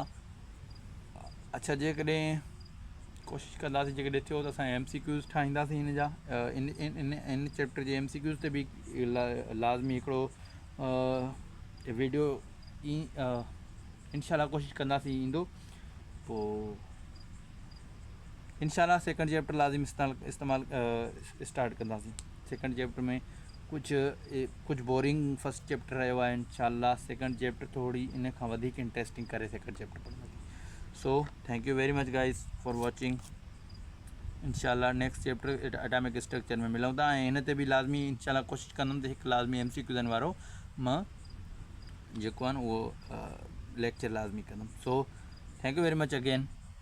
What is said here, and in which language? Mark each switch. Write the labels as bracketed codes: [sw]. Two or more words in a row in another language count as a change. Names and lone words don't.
[sd] अच्छा जेकॾहिं कोशिशि कंदासीं जेकॾहिं थियो त असां MCQs ठाहींदासीं हिन जा इन चैप्टर जे MCQs ते बि लाज़मी हिकिड़ो वीडियो इंशाल्लाह कोशिशि कंदासीं ईंदो। पोइ इंशाल्लाह [en] second chapter [sd] लाज़िम इस्तेमालु स्टार्ट कंदासीं। [en] second chapter [sd] में कुझु [en] boring first chapter [sd] रहियो आहे। इंशाल्लाह [en] second chapter [sd] थोरी इन खां वधीक इंट्रस्टिंग करे [en] second chapter [sd] पढ़ंदासीं। [en] so thank you very much guys for watching. [sd] इंशाल्लाह [en] next chapter atomic structure [sd] में मिलूं था ऐं हिन ते बि लाज़मी इंशाल्लाह कोशिशि कंदुमि त हिकु लाज़मी MCQs वारो मां जेको आहे न उहो लेक्चर लाज़मी कंदुमि। [en] so thank you very much again.